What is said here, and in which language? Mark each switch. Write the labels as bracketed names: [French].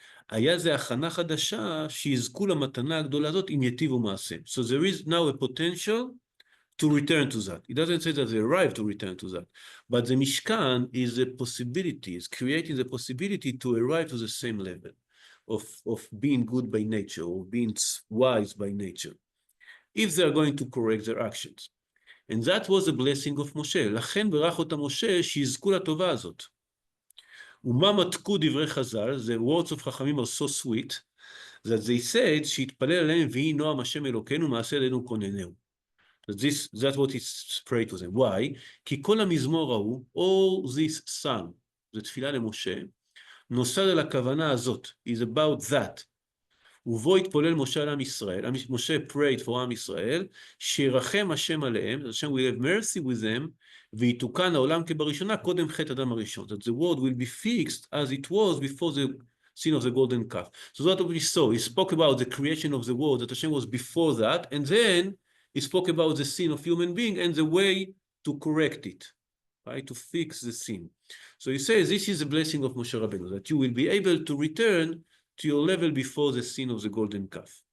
[Hebrew] היה זה הכנה חדשה שיזכו למתנה הגדולה הזאת אם יטיבו מעשיהם. [English] So there is now a potential to return to that. It doesn't say that they arrive to return to that, but the Mishkan is a possibility, is creating the possibility to arrive to the same level of being good by nature, or being wise by nature, if they are going to correct their actions. And that was the blessing of Moshe. [Hebrew] לכן ברך אותם משה שיזכו לטובה הזאת. ומה מתקו דברי חז"ל, [English] the words of חכמים are so sweet, [Hebrew] that they said, שיתפלל עליהם ויהי נועם השם אלוקינו מעשה עלינו כוננהו. [English] That's what he prayed to them. Why? [Hebrew] כי כל המזמור ההוא, [English] all this song, [Hebrew] זה תפילה למשה, נוסד על הכוונה הזאת, [English] is about that. [Hebrew] ובו התפולל משה על עם ישראל, [English] משה prayed for עם ישראל, [Hebrew] שירחם השם עליהם, [English] השם will have mercy with them, [Hebrew] ויתוקן העולם כבראשונה, קודם חטא אדם הראשון. [English] That the world will be fixed as it was before the sin of the golden calf. So that's what we saw. He spoke about the creation of the world, that Hashem was before that, and then he spoke about the sin of human being and the way to correct it, right, to fix the sin. So he says, this is the blessing of Moshe Rabbeinu, that you will be able to return to your level before the sin of the golden calf.